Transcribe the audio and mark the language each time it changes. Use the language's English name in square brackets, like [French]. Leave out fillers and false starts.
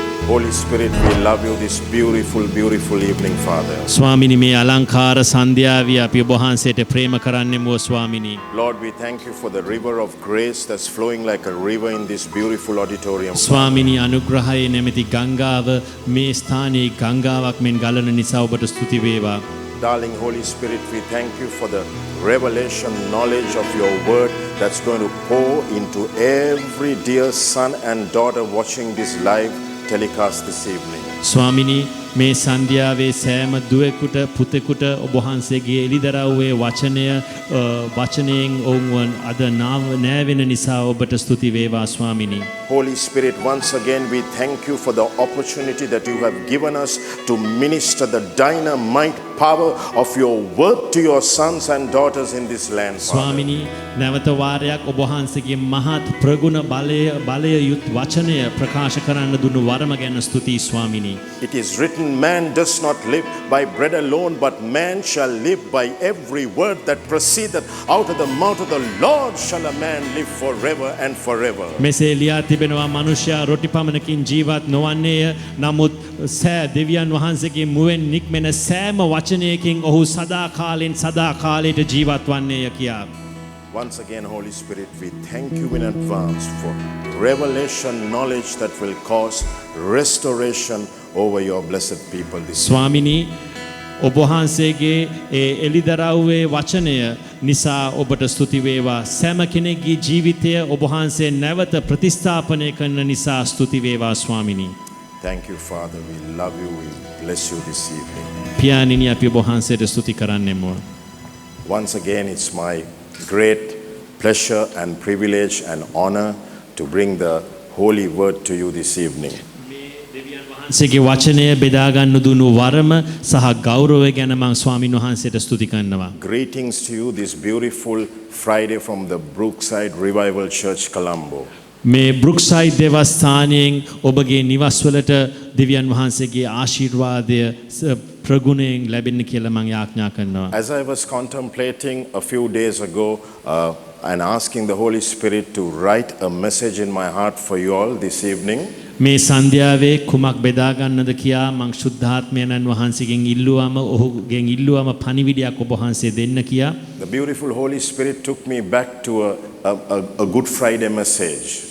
[English] Holy Spirit, we love you this beautiful, beautiful evening, Father. [Sinhala] ස්වාමිනී මේ අලංකාර සන්ධ්‍යාවේ අපි ඔබ වහන්සේට ප්‍රේම කරන්නෙමු ස්වාමිනී. [English] Lord, we thank you for the river of grace that's flowing like a river in this beautiful auditorium. [Sinhala] ස්වාමිනී අනුග්‍රහයේ නැමැති ගංගාව මේ ස්ථානයේ ගංගාවක් මෙන් ගලන නිසා ඔබට ස්තුති වේවා. [English] Darling Holy Spirit, we thank you for the revelation knowledge of your word that's going to pour into every dear son and daughter watching this live telecast this evening. [Sinhala] ස්වාමිනී මේ සන්ධ්‍යාවේ සෑම දුවෙකුට පුතෙකුට ඔබ වහන්සේගේ එළිදරව්වේ වචනයෙන් ඔවුන් අද නෑවෙන නිසා ඔබට ස්තුති වේවා ස්වාමිනී. [English] Holy Spirit, once again we thank you for the opportunity that you have given us to minister the dynamite power of your word to your sons and daughters in this land. [Sinhala] ස්වාමිනී නැවත වාරයක් ඔබ වහන්සේගේ මහත් ප්‍රගුණ බලය යුත් වචනය ප්‍රකාශ කරන්න දුන්නු වරම ගැන ස්තුතියි ස්වාමිනී. [English] It is written, man does not live by bread alone, but man shall live by every word that proceedeth out of the mouth of the Lord shall a man live forever and forever. [Sinhala] මෙසේ ලියා තිබෙනවා මනුෂ්‍යයා රොටි පමණකින් ජීවත් නොවන්නේය නමුත් දෙවියන් වහන්සේගේ මුවෙන් නික්මෙන සෑම වචනයකින් ඔහු සදා කාලයට ජීවත් වන්නේය කියා. [English] Once again, Holy Spirit, we thank you in advance for revelation knowledge that will cause restoration over your blessed people this [Sinhala] ස්වාමිනී ඔබ වහන්සේගේ ඒ එළිදරව්වේ වචනය නිසා ඔබට ස්තුති වේවා. සෑම කෙනෙක්ගේ ජීවිතය ඔබ වහන්සේ නැවත ප්‍රතිස්ථාපනය කරන නිසා ස්තුති වේවා ස්වාමිනී. [English] Thank you, Father. We love you. We bless you this evening. [Sinhala] පියාණෙනි අපි ඔබ වහන්සේට ස්තුති කරන්නෙමු. [English] Once again, it's my great pleasure and privilege and honor to bring the holy word to you this evening. [Sinhala] වහන්සේගේ වචනය බෙදා ගන්න දුන්නු වරම සහ ගෞරවය ගැන මම ස්වාමින් වහන්සේට ස්තුති කරනවා. [English] Greetings to you this beautiful Friday from the Brookside Revival Church, Colombo. [Sinhala] මේ බෘක්සයිඩ් දේවස්ථානයෙන් ඔබගේ නිවස්වලට දෙවියන් වහන්සේගේ ආශිර්වාදය ප්‍රගුණයෙන් ලැබෙන්න කියලා මම යාඥා කරනවා. [English] As I was contemplating a few days ago and asking the Holy Spirit to write a message in my heart for you all this evening, [Sinhala] මේ සන්ධ්‍යාවේ කුමක් බෙදා ගන්නද කියා මං ශුද්ධාත්මයන්න් වහන්සේගෙන් ඔහුගෙන් ඉල්ලුවම පණිවිඩයක් ඔබ වහන්සේ දෙන්න කියා. [English] the beautiful Holy Spirit took me back to a Good Friday message.